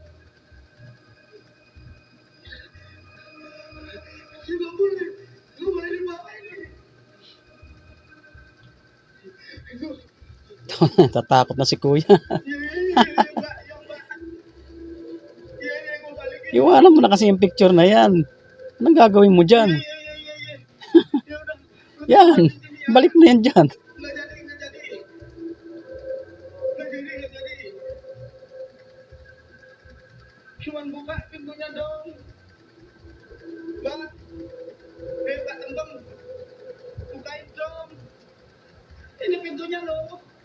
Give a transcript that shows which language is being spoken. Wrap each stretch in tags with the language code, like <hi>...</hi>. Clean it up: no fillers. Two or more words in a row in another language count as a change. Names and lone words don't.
<id>Nggak boleh dibawa ini.</id> <tl>Tatakot na si kuya.</tl> <id>Mbak, ya Mbak. Iya, gue balikin.</id> <tl>Iwanan mo na kasi yung picture na yan. Anong gagawin mo dyan?</tl> <id>Iya. Ya udah.</id> <tl>Yan, balik mo yan dyan.</tl> <id>Nggak jadi. Cuman buka pintunya dong. Mbak. Mbak Tembem. Bukain dong. Ini pintunya loh.</id>